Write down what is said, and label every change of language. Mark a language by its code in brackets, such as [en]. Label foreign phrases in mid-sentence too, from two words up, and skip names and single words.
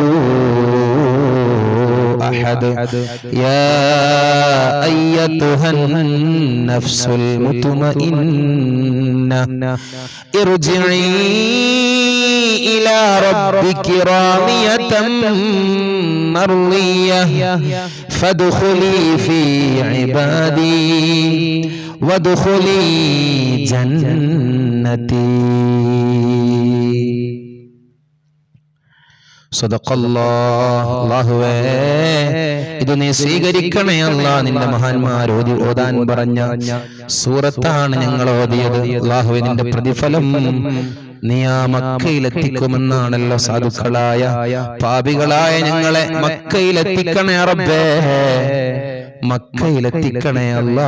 [ar] أحد يا أيتها النفس المطمئنة ارجعي إلى ربك راضية مرضية فادخلي في عبادي وادخلي جنتي [ml] അല്ലാഹുവേ ഇത് നീ സ്വീകരിക്കണേ അല്ലാ. നിന്റെ മഹാന്മാർ ഓതാൻ പറഞ്ഞ സൂറത്താണ് ഞങ്ങൾ ഓതിയത്. അല്ലാഹുവേ നിന്റെ പ്രതിഫലം നീ ആ മക്കയിലെത്തിക്കുമെന്നാണല്ലോ സാധുക്കളായ പാപികളായ ഞങ്ങളെ മക്കയിലെത്തിക്കണേ റബ്ബേ, മക്കയിലെത്തിക്കണേ അല്ലാ.